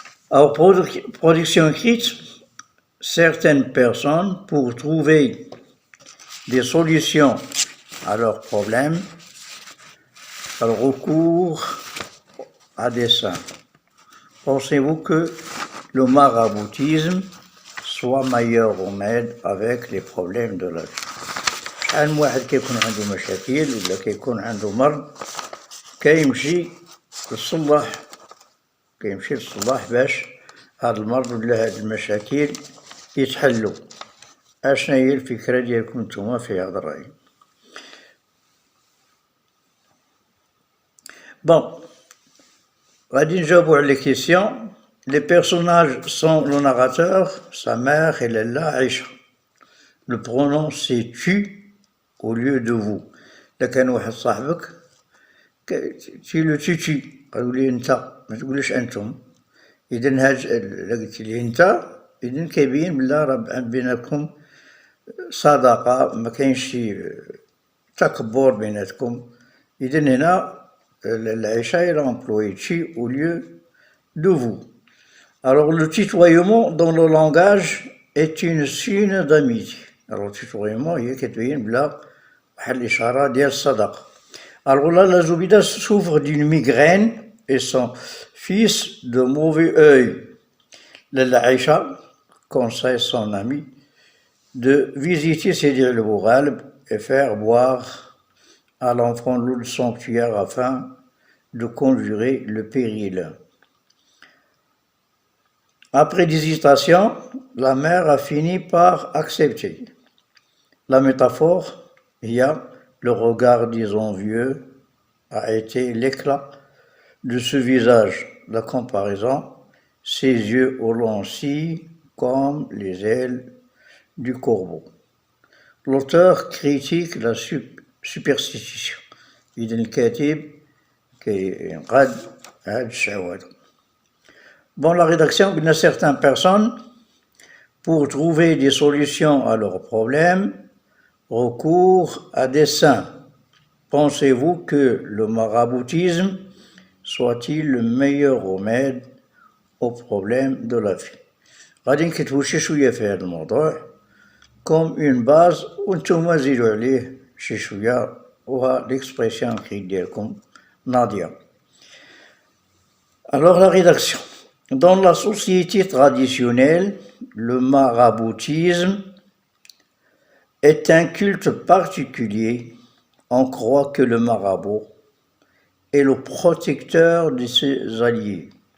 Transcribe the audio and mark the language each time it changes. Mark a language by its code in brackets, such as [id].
[fr] Alors, production écrite, certaines personnes, pour trouver des solutions à leurs problèmes, elles recourent à des saints. Pensez-vous que le maraboutisme soit meilleur remède avec les problèmes de la vie? [ar] شحال من واحد كيكون عنده مشاكل ولا كيكون عنده مرض كيمشي للصلاح باش هاد المرض ولا هاد المشاكل يتحلوا. اشنا هي الفكرة ديالكم نتوما في هذا الرأي؟ Bon, غادي نجاوبوا على [fr] les questions. Les personnages sont le narrateur, sa mère et Lalla Aïcha. Le pronom c'est tu au lieu de vous. [ar] إذا كان واحد صاحبك تيلو تيتي قالوا لي انت ما تقولش انتم. اذا هاد الا قلت لي انت اذا كيبين بلا راه بيناتكم صداقه ما كاينش شي تكبر بيناتكم. اذا هنا العيشه [fr] il a employé tu au lieu de vous. Alors le tutoiement dans le langage est une signe d'amitié. Alors le tutoiement [ar] هي كتبين بلا واحد الاشاره ديال الصداقه. [fr] Alors là, la Zoubida souffre d'une migraine et son fils de mauvais œil. Lalla Aïcha conseille son ami de visiter Sidi al-Boughalb et faire boire à l'enfant l'eau du sanctuaire afin de conjurer le péril. Après hésitation, la mère a fini par accepter. La métaphore, il y a le regard des envieux a été l'éclat de ce visage. La comparaison, ses yeux aux lentilles comme les ailes du corbeau. L'auteur critique la superstition. [ar] إذن الكاتب كينقاد هاد الشعوذة. [fr] Bon, la rédaction, il y a certaines personnes, pour trouver des solutions à leurs problèmes, recourent à des saints. Pensez-vous que le maraboutisme soit-il le meilleur remède aux problèmes de la vie? [ar] غادي نكتبوا شي شويه في هذا الموضوع [fr] comme une base [ar] وانتم زيدوا عليه شي شويه وها [fr] l'expression écrite [ar] ديالكم ناضيه. [fr] Alors la rédaction. Dans la société traditionnelle, le maraboutisme est un culte particulier. On croit que le marabout est le protecteur de ses alliés.